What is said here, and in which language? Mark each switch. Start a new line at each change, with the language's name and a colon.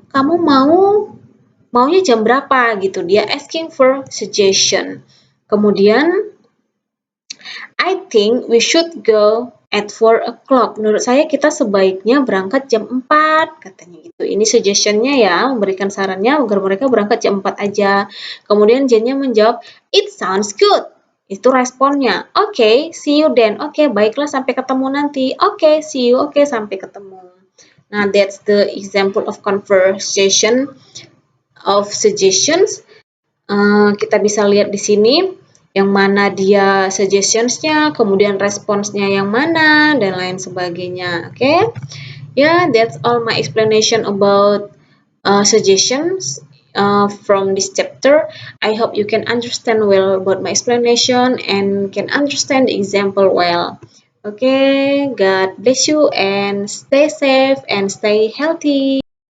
Indonesian: Kamu maunya jam berapa gitu.
English: Dia asking for suggestion. Kemudian, I think we should go at 4 o'clock.
Indonesian: Menurut saya kita sebaiknya berangkat jam 4, katanya gitu. Ini suggestion-nya ya, memberikan sarannya agar mereka berangkat jam 4 aja. Kemudian Jen-nya menjawab,
English: it sounds good.
Indonesian: Itu responnya.
English: Oke, see you then.
Indonesian: Oke, baiklah sampai ketemu nanti.
English: Oke, see you.
Indonesian: Oke, sampai ketemu.
English: Nah, that's the example of conversation of suggestions.
Indonesian: Kita bisa lihat di sini yang mana dia suggestions-nya, kemudian responsnya yang mana, dan lain sebagainya.
English: Oke, yeah, that's all my explanation about suggestions from this chapter. I hope you can understand well about my explanation and can understand the example well. Okay, God bless you and stay safe and stay healthy.